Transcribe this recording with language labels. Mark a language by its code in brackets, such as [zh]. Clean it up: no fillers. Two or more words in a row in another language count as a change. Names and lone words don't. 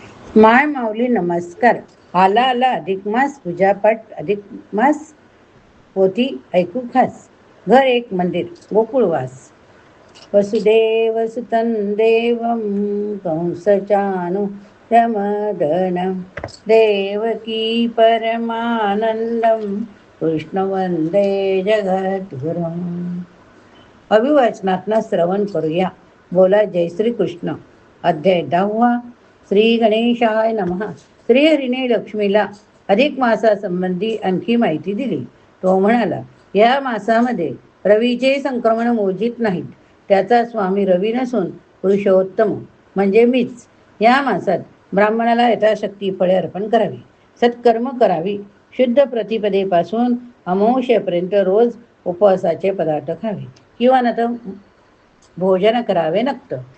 [mr] माय माऊली नमस्कार. आला आला अधिक मास, पूजापाठ अधिक मास, पोथी ऐकू खास. घर एक मंदिर, गोकुळवास. [sa] वसुदेव सुतं देवं कंसचाणूरमर्दनं देवकी परमानंदं कृष्ण वंदे जगद्गुरुम्. [mr] अभिवाचनातनं श्रवण करूया. बोला जय श्री कृष्ण. अध्याय 10. [sa] श्री गणेशाय नमः. [mr] श्रीहरीने लक्ष्मीला अधिक मासासंबंधी आणखी माहिती दिली. तो म्हणाला, या मासामध्ये रवीचे संक्रमण मोजित नाहीत. त्याचा स्वामी रवी नसून पुरुषोत्तम म्हणजे मीच. या मासात ब्राह्मणाला यथाशक्ती फळे अर्पण करावी, सत्कर्म करावी, शुद्ध प्रतिपदेपासून अमावस्येपर्यंत रोज उपवासाचे पदार्थ खावे किंवा न तर भोजन करावे नक्त.